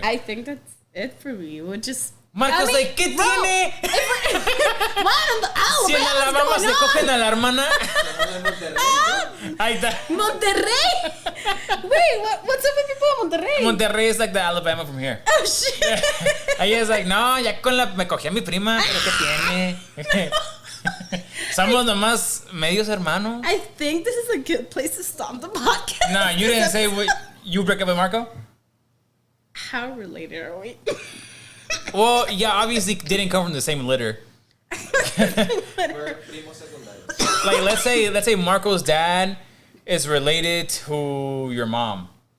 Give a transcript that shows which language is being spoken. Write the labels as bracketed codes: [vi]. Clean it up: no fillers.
[en] I think that's it for me. Would just. Marco's I mean, like, [es] ¿qué [en] bro, [es] tiene? [en] What? [es] Si en Alabama se cogen a la hermana. Ahí está. Monterrey. [en] Wait, what's up with people in Monterrey? Monterrey is like the Alabama from here. Oh shit. [es] Ella es [en] like, [es] no, ya con la me cogí a mi prima, pero ¿qué tiene? Somos nomás medios hermanos. [en] I think this is a good place to stop the podcast. No, you didn't say what, you break up with Marco? How related are we? Well, yeah, obviously didn't come from the same litter. We're [es] primos secundarios. [en] Like let's say Marco's dad is related to your mom.